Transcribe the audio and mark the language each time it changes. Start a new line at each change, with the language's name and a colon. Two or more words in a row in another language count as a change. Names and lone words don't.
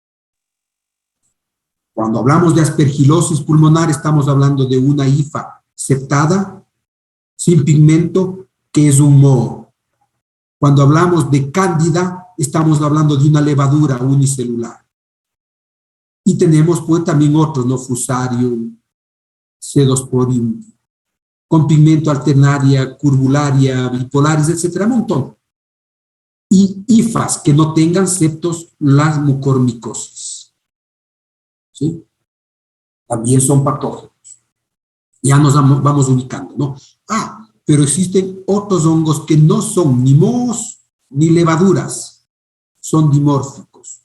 Spanish: Cuando hablamos de aspergilosis pulmonar, estamos hablando de una hifa septada, sin pigmento, que es un moho. Cuando hablamos de cándida, estamos hablando de una levadura unicelular. Y tenemos pues también otros, ¿no? Fusarium, Pseudosporium, con pigmento alternaria, curvularia, bipolaris, etcétera, un montón. Y hifas que no tengan septos, las mucormicosis. ¿Sí? También son patógenos. Ya nos vamos ubicando, ¿no? Pero existen otros hongos que no son ni mohos ni levaduras, son dimórficos.